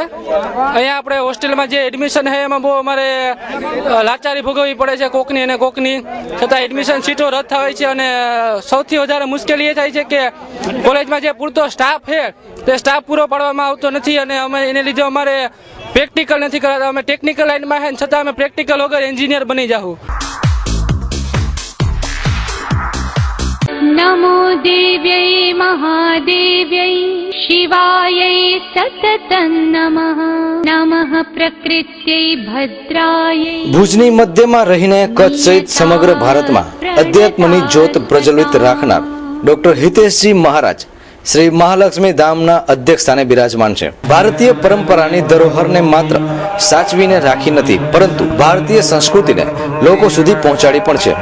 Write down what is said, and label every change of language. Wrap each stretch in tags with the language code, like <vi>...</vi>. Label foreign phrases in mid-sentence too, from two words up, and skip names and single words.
<gu>અહીંયા આપણે હોસ્ટેલમાં જે એડમિશન છે એમાં બહુ અમારે લાચારી ભોગવવી પડે છે, કોકની અને કોકની. છતાં એડમિશન સીટો રદ થાય છે અને સૌથી વધારે મુશ્કેલી એ થાય છે કે કોલેજમાં જે પૂરતો સ્ટાફ છે તે સ્ટાફ પૂરો પાડવામાં આવતો નથી અને અમે એને લીધે અમારે પ્રેક્ટિકલ નથી કરાતા. અમે ટેકનિકલ લાઈનમાં છે છતાં અમે પ્રેક્ટિકલ વગર એન્જિનિયર બની જાઉં.</gu> <sa>नमो देव्यै महादेव्यै शिवायै सततं नमः नमः प्रकृत्यै भद्रायै.</sa> <gu>ભુજની મધ્યમાં રહીને કચ્છ સહિત સમગ્ર ભારતમાં અધ્યાત્મની જ્યોત પ્રજ્વલિત રાખનાર ડોક્ટર હિતેશજી મહારાજ શ્રી મહાલક્ષ્મી ધામના અધ્યક્ષ સ્થાને બિરાજમાન છે. ભારતીય પરંપરાની ધરોહરને માત્ર સાચવીને રાખી નથી પરંતુ ભારતીય સંસ્કૃતિને લોકો સુધી પહોંચાડી પણ છે.</gu>